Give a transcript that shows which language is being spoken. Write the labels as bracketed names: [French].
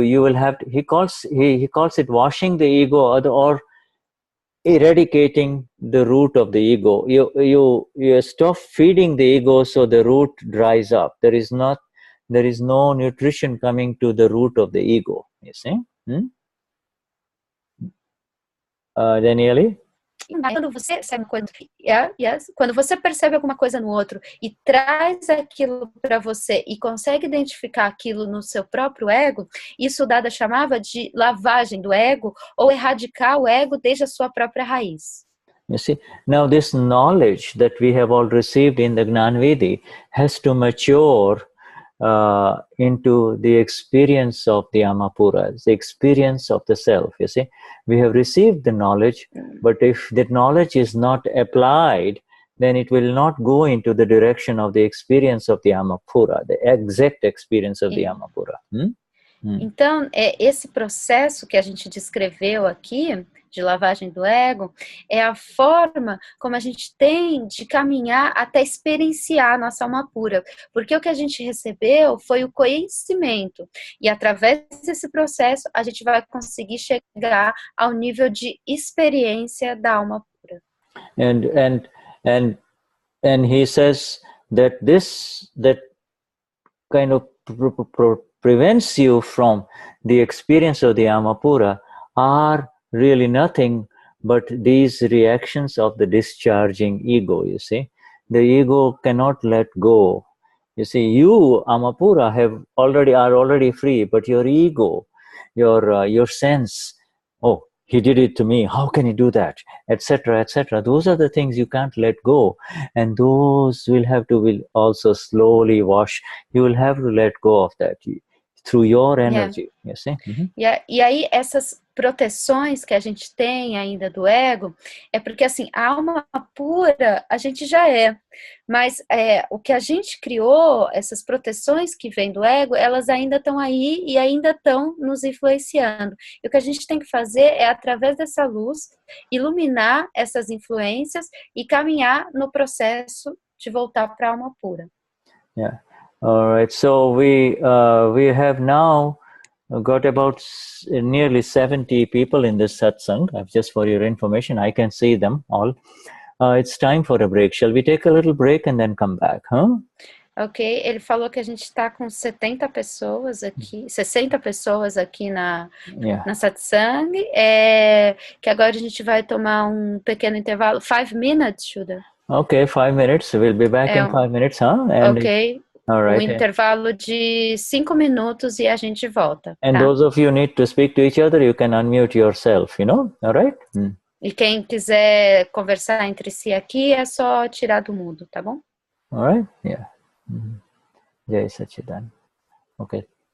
[English] He calls it washing the ego, or eradicating the root of the ego. You stop feeding the ego, so the root dries up. There is no nutrition coming to the root of the ego, you see. Danielle? [Portuguese] Quando você percebe quando você percebe alguma coisa no outro e traz aquilo para você e consegue identificar aquilo no seu próprio ego, isso o Dada chamava de lavagem do ego, ou erradicar o ego desde a sua própria raiz. [English] You see, now this knowledge that we have all received in the Gnan Vidhi has to mature into the experience of the Amapuras, the experience of the self. You see, we have received the knowledge, but if that knowledge is not applied, then it will not go into the direction of the experience of the Amapura, the exact experience of the Amapura. [Portuguese] Então, esse processo que a gente descreveu aqui, de lavagem do ego, é a forma como a gente tem de caminhar até experienciar a nossa alma pura, porque o que a gente recebeu foi o conhecimento, e através desse processo a gente vai conseguir chegar ao nível de experiência da alma pura. [English] And he says that that kind of prevents you from the experience of the Amapura are really nothing but these reactions of the discharging ego, you see. The ego cannot let go. You see, you, Amapura, are already free, but your ego, your sense, oh, he did it to me, how can he do that, etc., etc. Those are the things you can't let go, and those will also slowly wash. You will have to let go of that through your energy, you see. [Portuguese] E aí essas proteções que a gente tem ainda do ego, é porque assim, a alma pura a gente já é, mas o que a gente criou, essas proteções que vêm do ego, elas ainda estão aí e ainda estão nos influenciando. E o que a gente tem que fazer é, através dessa luz, iluminar essas influências e caminhar no processo de voltar para a alma pura. [English] Yeah. All right. So we have now got about nearly 70 people in this satsang. Just for your information, I can see them all. It's time for a break. Shall we take a little break and then come back, huh? [Portuguese] Ok, ele falou que a gente está com 70 pessoas aqui, 60 pessoas aqui na satsang, que agora a gente vai tomar um pequeno intervalo, [English] 5 minutes, [Portuguese] Shuddha. [English] Okay, 5 minutes. We'll be back in 5 minutes, huh? And ok. All Um right. [Portuguese] intervalo de 5 minutos e a gente volta. [English] And [Portuguese] tá? [English] those of you who need to speak to each other, you can unmute yourself, you know? All right? [Portuguese] E quem quiser conversar entre si aqui, é só tirar do mudo, tá bom? [English] All right? Yeah. Jai Sachidan. Okay.